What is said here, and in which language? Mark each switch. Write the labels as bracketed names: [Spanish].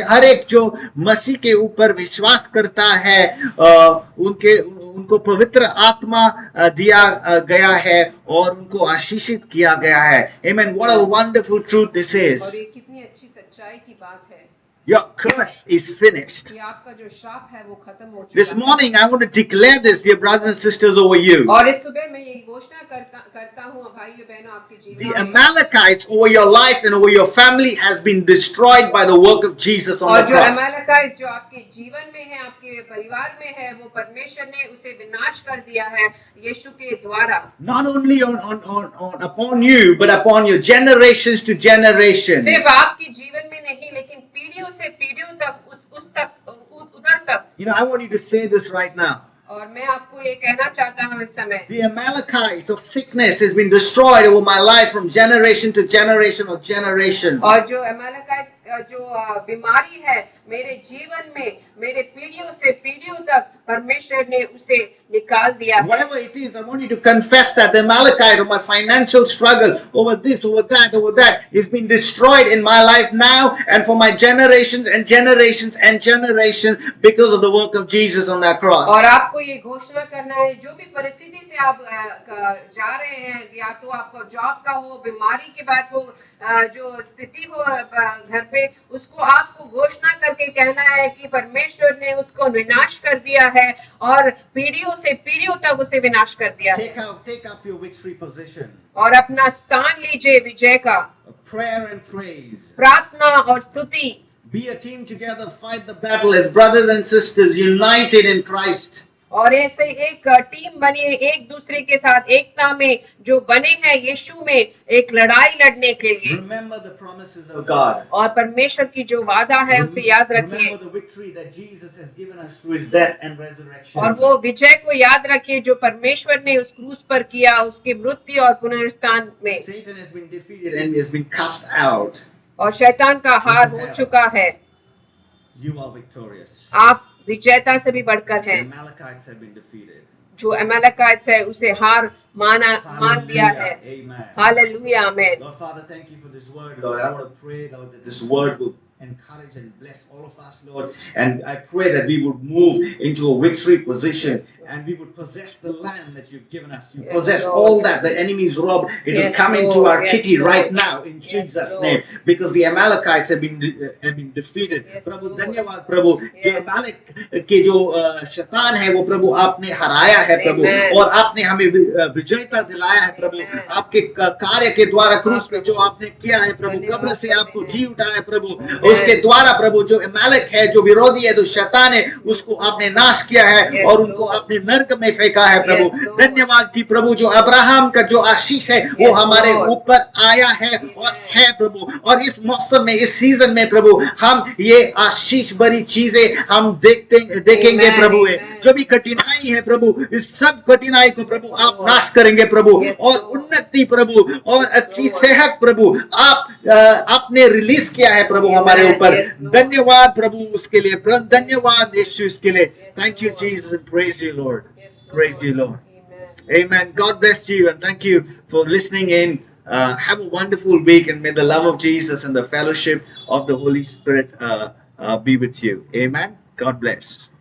[Hindi] हर एक जो मसीह के ऊपर विश्वास करता है उनको पवित्र आत्मा दिया गया है और उनको आशीषित किया गया है। [English] Amen. What a wonderful truth this is. [Hindi] और ये कितनी अच्छी सच्चाई की बात है। [English] Your curse is finished. [Hindi] कि आपका जो श्राप है वो खत्म हो चुका [English] This morning I want to declare this, dear brothers and sisters, over you. [Hindi] और इस सुबह मैं ये घोषणा करता हूँ भाइयों बहनों आपके [English] The [Hindi] जीवन में, [English] Amalekites over your life and over your family has been destroyed by the work of Jesus on [Hindi] और [English] the [Hindi] जो [English] cross. [Hindi] अमालेकाइट जो आपके जीवन में है, आपके परिवार में है, वो परमेश्वर ने उसे विनाश कर दिया है यीशु के द्वारा। [English] Not only upon you, but upon your generations to generations. [Hindi] सिर्फ आपके जीवन में नहीं, लेकिन पीढ़ियों से पीढ़ियों तक उस तक उधर तक। [English] You know, I want you to say this right now. [Hindi] और मैं आपको ये कहना चाहता हूँ इस समय, [English] The Amalekites of sickness has been destroyed over my life from generation to generation or generation. [Hindi] और जो अमालेकाइट जो बीमारी है मेरे जीवन में, मेरे पीढ़ियों से पीढ़ियों तक परमेश्वर ने उसे निकाल दिया है। [English] Whatever it is, I want you to confess that the Amalekite or my financial struggle over this, over that, is being destroyed in my life now and for my generations and generations and generations because of the work of Jesus on that cross. [Hindi] और आपको ये घोषणा करना है, जो भी परिस्थिति से आप जा रहे हैं, या तो आपको जॉब का हो, बीमारी की बात हो, जो स्थिति हो घर पे, उसको आपको घोषणा करके कहना है कि परमेश्वर ने उसको विनाश कर दिया है और पीढ़ियों से पीढ़ियों तक उसे विनाश कर दिया है। [English] Take up your victory position. [Hindi] और अपना स्थान लीजिए विजय का। [English] Prayer and praise. [Hindi] प्रार्थना और स्तुति। [English] Be a team together, fight the battle as brothers and sisters united in Christ. [Hindi] और ऐसे एक टीम बनिए, एक दूसरे के साथ एकता में जो बने हैं यीशु में, एक लड़ाई लड़ने के लिए। [English] Remember the promises of God. [Hindi] और परमेश्वर की जो वादा है उसे याद रखिए। [English] Remember the victory that Jesus has given us through his death and resurrection. [Hindi] और वो विजय को याद रखिए जो परमेश्वर ने उस क्रूस पर किया, उसकी मृत्यु और पुनरुत्थान में। [English] Satan has been defeated and has been cast out. [Hindi] और शैतान का हार हो चुका है। [English] You are victorious. [Hindi] आप विजेता से भी बढ़कर [English] The [Hindi] हैं। [English] Amalekites have been defeated. [Hindi] जो अमालेकाइट्स है उसे हार मान दिया है। [English] Amen. [Hindi] हालेलुया, आमीन। [English] Lord Father, thank you for this word, Lord. I want to pray, Lord, that this word will encourage and bless all of us, Lord. And I pray that we would move into a victory position and we would possess the land that you've given us. You possess all that the enemy's robbed. It will come into our kitty right now in Jesus' name, because the Amalekites have been defeated. [Hindi] प्रभु धन्यवाद प्रभु, जो अमालेक के जो शैतान है वो प्रभु आपने हराया है प्रभु, और आपने हमें विजयता दिलाया है प्रभु। आपके कार्य के द्वारा क्रूस पे जो आपने किया है प्रभु, कब्र से आपको जी उठाया है प्रभु, उसके द्वारा प्रभु जो अमालेक है, जो विरोधी है, जो शैतान है, उसको आपने नाश किया है और उनको आपने नरक में फेंका है प्रभु। धन्यवाद कि प्रभु जो अब्राहम का जो आशीष है वो हमारे ऊपर आया है और है प्रभु, और इस मौसम में, इस सीजन में प्रभु हम ये आशीष भरी चीजें हम देखेंगे प्रभु। जो भी कठिनाई है प्रभु, इस सब कठिनाई को प्रभु आप नाश करेंगे प्रभु, और उन्नति प्रभु और अच्छी सेहत प्रभु आपने रिलीज किया है प्रभु हमारे ऊपर। धन्यवाद प्रभु उसके लिए, धन्यवाद यीशु इसके लिए। [English] Thank you Jesus and praise you Lord. Praise you Lord. Amen. God bless you and thank you for listening in. Have a wonderful week and may the love of Jesus and the fellowship of the Holy Spirit be with you. Amen. God bless.